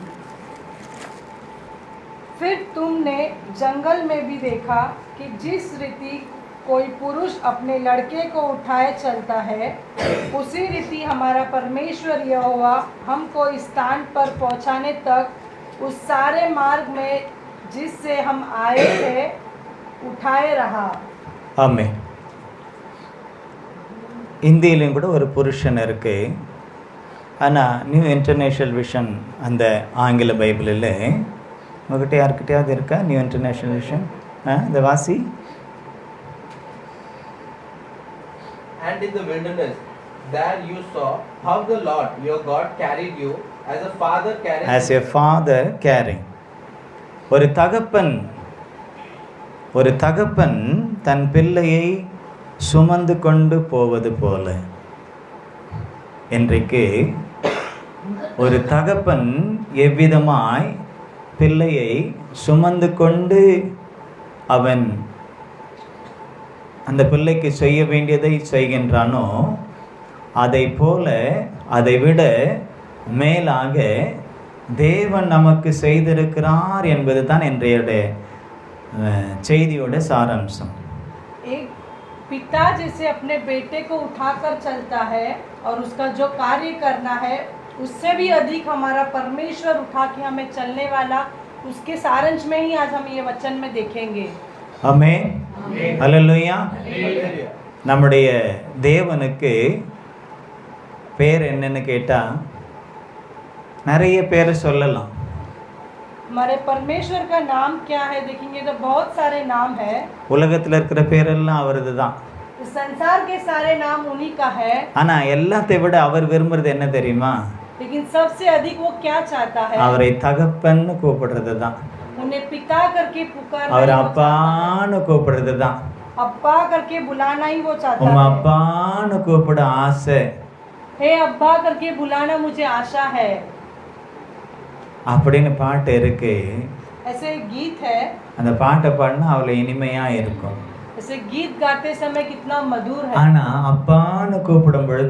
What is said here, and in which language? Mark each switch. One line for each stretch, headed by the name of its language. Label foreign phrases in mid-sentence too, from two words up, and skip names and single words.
Hindi: फिर तुमने जंगल में भी देखा कि जिस रीति कोई पुरुष अपने लड़के को उठाए चलता है, उसी रीति हमारा परमेश्वर यहोवा हमको इस स्थान पर पहुंचाने तक उस सारे मार्ग में जिससे हम आए थे उठाए रहा।
Tamil: ஆமென். இந்தியிலும் கூட ஒரு புருஷன் இருக்கு. ஆனால் நியூ இன்டர்நேஷ்னல் விஷன் அந்த ஆங்கில பைபிளில் உங்கள்கிட்ட யாருக்கிட்டையாவது இருக்கா நியூ இன்டர்நேஷ்னல் விஷன்? இந்த வாசி.
English: And in the wilderness, there you saw how the Lord your God carried you as a father carries. As a father carrying.
Tamil: ஒரு தகப்பன் தன் பிள்ளையை சுமந்து கொண்டு போவது போல இன்றைக்கு ஒரு தகப்பன் எவ்விதமாய் பிள்ளையை சுமந்து கொண்டு அவன் அந்த பிள்ளைக்கு செய்ய வேண்டியதை செய்கின்றானோ அதை போல அதை விட மேலாக தேவன் நமக்கு செய்திருக்கிறார் என்பது தான் இன்றைய செய்தியோட சாராம்சம்.
Hindi: एक पिता जैसे अपने बेटे को उठाकर चलता है और उसका जो कार्य करना है उससे भी अधिक हमारा परमेश्वर उठा के हमें चलने वाला, उसके सारांश में ही आज हम ये वचन में देखेंगे।
Tamil: ஆமென். ஹல்லேலூயா. நம்முடைய தேவனுக்கு பேர் என்னன்னு கேட்டா நிறைய பேரை சொல்லலாம்.
Hindi: हमारे परमेश्वर का नाम क्या है देखेंगे तो बहुत सारे नाम है।
Tamil: உலகத்தில் இருக்கிற பேரெல்லாம் அவரது தான்.
Hindi: इस संसार के सारे नाम उन्हीं का है।
Tamil: ஆனா எல்லாத்தை விட அவர் விரும்புறது என்ன தெரியுமா?
Hindi: लेकिन सबसे अधिक वो क्या चाहता है?
Tamil: அவரை தகப்பன்னு கூப்பிடுறது தான்.
Hindi: उन्हें पिता करके पुकारना,
Tamil: அவர் அப்பான்னு கூப்பிடுறது தான்.
Hindi: अब्बा करके बुलाना ही वो चाहता
Tamil: உங்க
Hindi: है।
Tamil: அப்பான்னு கூப்பிட ஆசை.
Hindi: हे अब्बा करके बुलाना मुझे आशा है।
Tamil: அப்படின்னு பாட்டு இருக்கு.
Hindi: ऐसे गीत है,
Tamil: அந்த பாட்டை பாடினா அவ்வளோ இனிமையா இருக்கும்.
Hindi: ऐसे गीत गाते समय कितना मधुर है।
Tamil: ஆனா அப்பான்னு கூப்பிடும் பொழுது